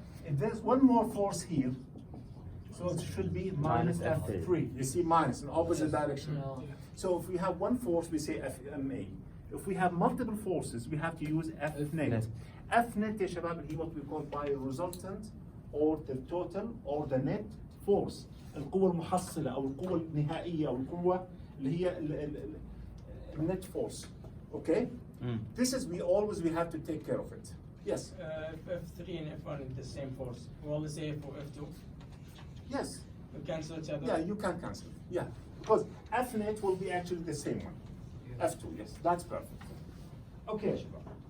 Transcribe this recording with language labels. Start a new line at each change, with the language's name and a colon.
English: If there's one more force here, so it should be minus Minus F3. You see minus in opposite direction. No. So if we have one force, we say FMA. If we have multiple forces, we have to use F net. net. F net
Arabic: يا شباب اللي هي
English: what we call by resultant or the total or the net force.
Arabic: القوة المحصلة أو القوة النهائية أو القوة اللي هي
English: net force. Okay? This is we have to take care of it. Yes. If F3 and F1 is the same force, we always say for F2. Yes. We cancel each other. Yeah, you can cancel. Yeah, because F net will be actually the same one. F2, yes, that's perfect. Okay, Shabab.